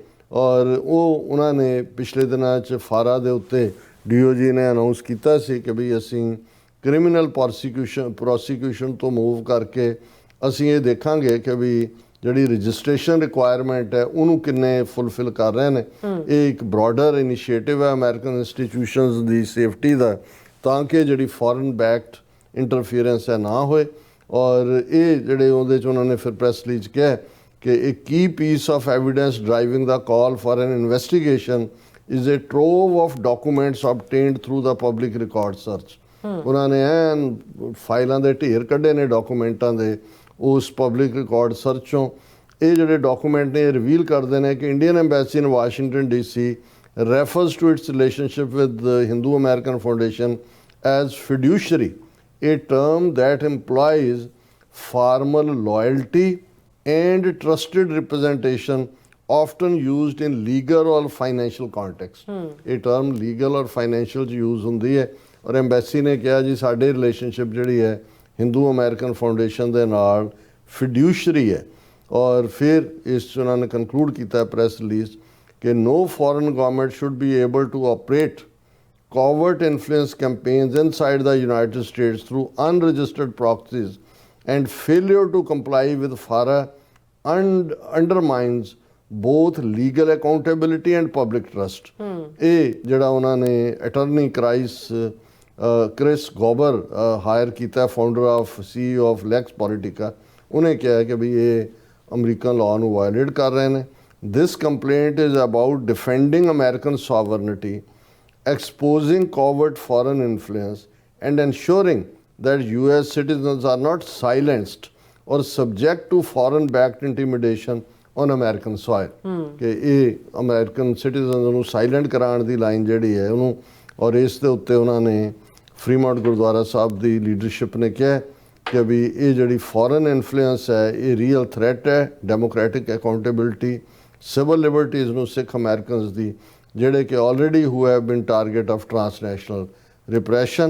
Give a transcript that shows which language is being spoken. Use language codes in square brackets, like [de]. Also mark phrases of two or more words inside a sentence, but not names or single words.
[pa] ਔਰ ਉਹਨਾਂ ਨੇ ਪਿਛਲੇ ਦਿਨਾਂ 'ਚ ਫਾਰਾ ਦੇ ਉੱਤੇ DOJ ਨੇ ਅਨਾਊਂਸ ਕੀਤਾ ਸੀ ਕਿ ਵੀ ਅਸੀਂ [en] criminal prosecution [pa] ਤੋਂ ਮੂਵ ਕਰਕੇ ਅਸੀਂ ਇਹ ਦੇਖਾਂਗੇ ਕਿ ਵੀ ਜਿਹੜੀ [en] registration requirement [pa] ਹੈ ਉਹਨੂੰ ਕਿੰਨੇ ਫੁੱਲਫਿਲ ਕਰ ਰਹੇ ਨੇ। ਇਹ ਇੱਕ [en] broader initiative [pa] ਹੈ [en] American institutions [pa] ਦੀ ਸੇਫਟੀ ਦਾ, ਤਾਂ ਕਿ ਜਿਹੜੀ [en] foreign backed interference [pa] ਹੈ ਨਾ ਹੋਏ। ਔਰ ਇਹ ਜਿਹੜੇ ਉਹਦੇ 'ਚ ਉਹਨਾਂ ਨੇ ਫਿਰ [en] press release [pa] ਕਿਹਾ ਕਿ [en] a key piece of evidence driving the call for an investigation is a trove of documents obtained through the public record search. [pa] ਉਹਨਾਂ ਨੇ ਐਨ ਫਾਈਲਾਂ ਦੇ ਢੇਰ ਕੱਢੇ ਨੇ ਡਾਕੂਮੈਂਟਾਂ ਦੇ ਉਸ [en] public record search [pa] ਚੋਂ। ਇਹ ਜਿਹੜੇ ਡਾਕੂਮੈਂਟ ਨੇ ਰਿਵੀਲ ਕਰਦੇ ਨੇ ਕਿ [en] Indian Embassy in Washington DC refers to its relationship with the Hindu American Foundation as fiduciary, a term that implies formal loyalty and trusted representation often used in legal or financial context. [pa] ਇਹ term [en] legal or financial [pa] 'ਚ use ਹੁੰਦੀ ਹੈ ਔਰ ਐਮਬੈਸੀ ਨੇ ਕਿਹਾ ਜੀ ਸਾਡੇ ਰਿਲੇਸ਼ਨਸ਼ਿਪ ਜਿਹੜੀ ਹੈ ਹਿੰਦੂ ਅਮਰੀਕਨ ਫਾਊਂਡੇਸ਼ਨ ਦੇ ਨਾਲ ਫਿਡਿਊਸ਼ਰੀ ਹੈ। ਔਰ ਫਿਰ ਇਸ 'ਚ ਉਹਨਾਂ ਨੇ ਕੰਕਲੂਡ ਕੀਤਾ [en] press release ਕਿ no foreign government should be able to operate covert influence campaigns inside the United States through unregistered proxies, and failure to comply with FARA undermines both legal accountability and public trust. [pa] ਇਹ ਜਿਹੜਾ ਉਹਨਾਂ ਨੇ ਅਟਰਨੀ ਕ੍ਰਿਸ ਗੋਬਰ ਹਾਇਰ ਕੀਤਾ, [en] founder of CEO of [pa] ਲੈਕਸ ਪੋਲੀਟਿਕਾ, ਉਹਨੇ ਕਿਹਾ ਕਿ ਵੀ ਇਹ [en] American law [pa] ਨੂੰ ਵਾਇਲੇਟ ਕਰ ਰਹੇ ਨੇ। [en] This complaint is about defending American sovereignty, exposing covert foreign influence, and ensuring that US citizens are not silenced or subject to foreign-backed intimidation on American soil. [pa] ਕਿ ਇਹ [en] American citizens [pa] ਨੂੰ ਸਾਇਲੈਂਟ ਕਰਾਉਣ ਦੀ ਲਾਈਨ ਜਿਹੜੀ ਹੈ ਉਹਨੂੰ, ਔਰ ਇਸ ਦੇ ਉੱਤੇ ਉਹਨਾਂ ਨੇ ਫਰੀਮੌਂਟ ਗੁਰਦੁਆਰਾ ਸਾਹਿਬ ਦੀ ਲੀਡਰਸ਼ਿਪ ਨੇ ਕਿਹਾ ਕਿ ਵੀ ਇਹ ਜਿਹੜੀ [en] foreign influence [pa] ਹੈ ਇਹ [en] real threat [pa] ਹੈ [en] democratic accountability, civil liberties [pa] ਨੂੰ [en] Sikh Americans [pa] ਦੀ ਜਿਹੜੇ ਕਿ [en] already who have been target of transnational repression.